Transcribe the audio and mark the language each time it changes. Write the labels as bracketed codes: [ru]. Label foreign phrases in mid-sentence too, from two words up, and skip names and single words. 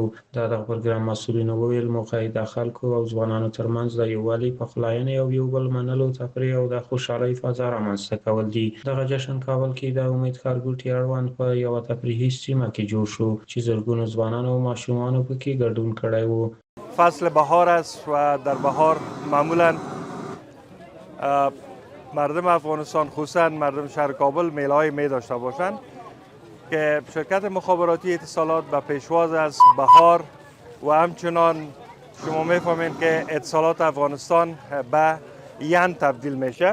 [ps] د دغه پروګرام مسؤلینو وویل موخه یې د خلکو او ځوانانو ترمنځ د یووالي، پخلاینې او یو بل منلو، تفریح او د خوشحالۍ فضا رامنځته کول دي. دغه جشن کابل کې د امید ښارګوټي اړوند په یوه تفریحي سیمه کې جوړ شو چې زرګونو ځوانانو او ماشومانو پکې ګډون کړی و. [fa] فصل بهار است و در بهار معمولا مردم افغانستان خصوصا مردم شهر کابل میله‌های می داشته باشند که شرکت مخابراتی اتصالات به پیشواز از بهار و همچنان شما میفهمید که اتصالات افغانستان به ین تبدیل میشه.